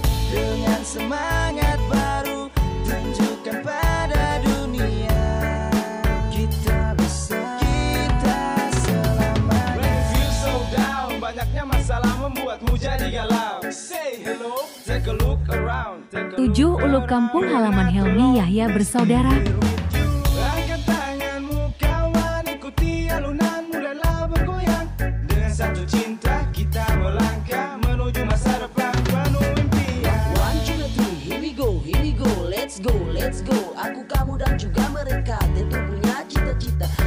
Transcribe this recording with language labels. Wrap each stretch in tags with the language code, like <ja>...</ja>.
<id>Dengan semangat baru, tunjukkan pada dunia kita bisa, kita selamanya.</id> <en>When you feel so down,</en> <id>banyaknya masalah membuatmu jadi galau.</id> <en>Say hello, take a look around.</en> <id>7 Ulu Kampung halaman Helmi Yahya bersaudara. Angkat tanganmu kawan, ikuti alunan, mulailah bergoyang. Dengan satu cinta kita melangkah menuju masa depan penuh impian.</id> <en>1, 2, 3, here we go, let's go, let's go.</en> <id>Aku, kamu dan juga mereka tentu punya cita-cita.</id>